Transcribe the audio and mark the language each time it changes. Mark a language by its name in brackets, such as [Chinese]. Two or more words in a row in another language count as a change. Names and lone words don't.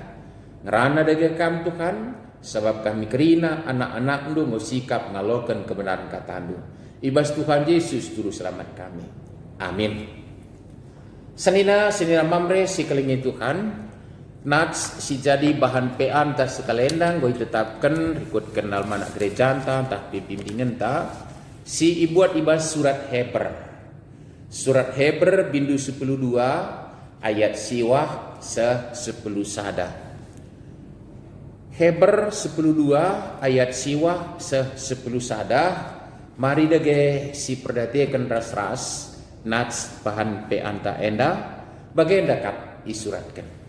[Batak Karo] Ngerana daga kam Tuhan, sebab kami kerina anak-anak ndu ngusikap ngalokan kebenaran katandu. Ibas Tuhan Yesus juru selamat kami. Amin. Senina mamre si kelingi Tuhan, nats si jadi bahan pean tas sekalendang goi tetapkan ikut kenal mana gereja tah bimbingan ta si ibuat ibas surat Heber. Surat Heber bindu 12 ayat siwah 10 sada. Heber 12 ayat siwah 10 sada. Mari dage si perdatekan ras-ras nats bahan peanta enda bagenda kap isuratkan.